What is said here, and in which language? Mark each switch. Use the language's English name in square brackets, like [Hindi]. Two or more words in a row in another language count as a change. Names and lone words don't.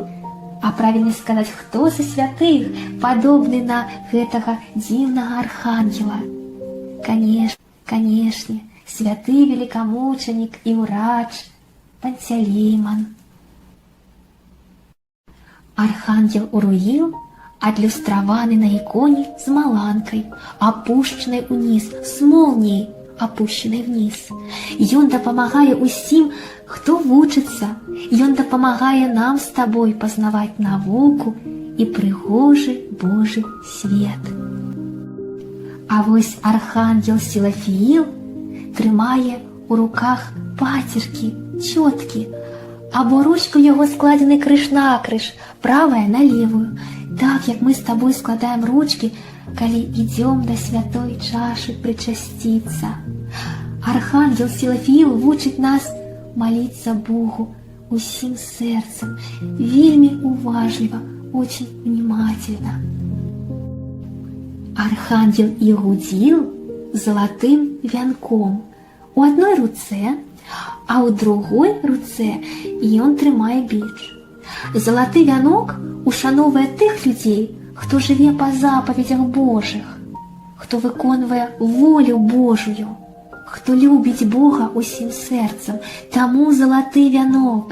[Belarusian] А правільна сказаць, хто са святых падобны на гэтага дзіўнага архангела? Канешне, святы великомученик и урач Пантелеймон. Архангел Уруил адлюстраваны на иконе с маланкой, опущенной униз, [Russian] с молнией, опущенной вниз. [Belarusian] Ён дапамагае усім, хто вучыцца, ён дапамагае нам з табой пазнаваць навуку і прыгожы Божы свет. А вось архангел Сілафіїл трымае у руках пацеркі, цёткі, або ручку яго складзены крыж-накрыж, правая на левую, так як мы з табой складаем ручкі, калі ідзём да святой чашы прычасціцца. Архангел Сілафіїл вучыць нас маліцца Богу усім сэрцам, вельмі уважліва, [Russian] очень внимательно. [Belarusian] Архангел Ігудзіл золотым вянком у одной руцэ, а у другой руцэ ён трымае біч. Залаты вянок ушановвае тых людзей, хто жыве па запаведзях Божых, хто выконвае волю Божую, хто любіць Бога усім сэрцам, таму залаты вянок.